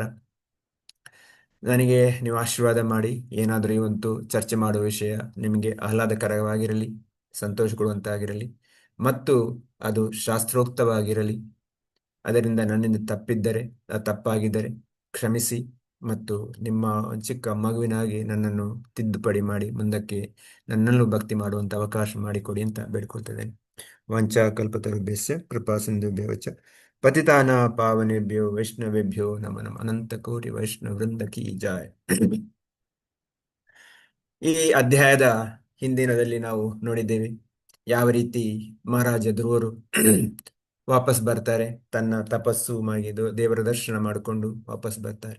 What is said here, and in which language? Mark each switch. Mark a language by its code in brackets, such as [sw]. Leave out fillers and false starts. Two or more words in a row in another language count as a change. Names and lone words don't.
[kn] ನನಗೆ ನೀವು ಆಶೀರ್ವಾದ ಮಾಡಿ ಏನಾದರೂ ಇವತ್ತು ಚರ್ಚೆ ಮಾಡುವ ವಿಷಯ ನಿಮಗೆ ಆಹ್ಲಾದಕರವಾಗಿರಲಿ, ಸಂತೋಷ ಕೊಡುವಂತಾಗಿರಲಿ ಮತ್ತು ಅದು ಶಾಸ್ತ್ರೋಕ್ತವಾಗಿರಲಿ. ಅದರಿಂದ ನನ್ನಿಂದ ತಪ್ಪಾಗಿದ್ದರೆ ಕ್ಷಮಿಸಿ ಮತ್ತು ನಿಮ್ಮ ಚಿಕ್ಕ ಮಗುವಿನಾಗಿ ನನ್ನನ್ನು ತಿದ್ದುಪಡಿ ಮಾಡಿ ಮುಂದಕ್ಕೆ ನನ್ನನ್ನು ಭಕ್ತಿ ಮಾಡುವಂಥ ಅವಕಾಶ ಮಾಡಿಕೊಡಿ ಅಂತ ಬೇಡ್ಕೊಳ್ತಿದ್ದೇನೆ. [sa] ವಾಂಛಾಕಲ್ಪತರುಭ್ಯಶ್ಚ ಕೃಪಾ ಸಿಂಧುಭ್ಯೋ ಚ ಪತಿತಾನ ಪಾವನೇಭ್ಯೋ ವೈಷ್ಣವೇಭ್ಯೋ ನಮೋ ನಮಃ. ಅನಂತ ಕೋಟಿ ವೈಷ್ಣವ ವೃಂದ [hi] की जय. [kn] ಈ ಅಧ್ಯಾಯದ ಹಿಂದಿನದಲ್ಲಿ ನಾವು ನೋಡಿದ್ದೇವೆ ಯಾವ ರೀತಿ ಮಹಾರಾಜ ಧ್ರುವರು ವಾಪಸ್ ಬರ್ತಾರೆ, ತನ್ನ ತಪಸ್ಸು ಮಾಡಿದ್ದು ದೇವರ ದರ್ಶನ ಮಾಡಿಕೊಂಡು ವಾಪಸ್ ಬರ್ತಾರೆ.